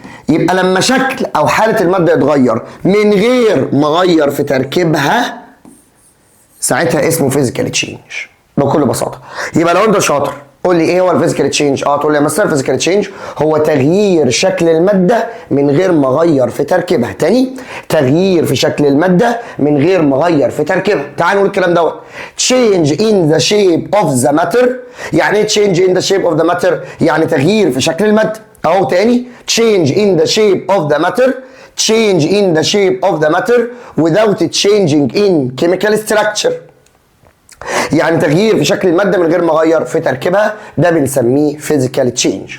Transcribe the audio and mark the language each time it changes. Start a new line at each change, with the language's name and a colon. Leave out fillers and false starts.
Arabic: يبقى لما شكل او حاله الماده يتغير من غير ما اغير في تركيبها ساعتها اسمه physical change بكل بساطه. يبقى لو انت شاطر قول لي ايه هو الفيزيكال تشينج؟ تقول لي يا مستر الفيزيكال تشينج هو تغيير شكل الماده من غير ما اغير في تركيبها. تاني، تغيير في شكل الماده من غير ما اغير في تركيبها. تعال نقول الكلام دوت.
English: change in the shape of the matter.
Arabic: يعني ايه
English: change in the shape of the matter؟
Arabic: يعني تغيير في شكل الماده. اهو تاني،
English: change in the shape of the matter، change in the shape of the matter without changing in chemical structure.
Arabic: يعني تغيير في شكل الماده من غير ما اغير في تركيبها، ده بنسميه physical change.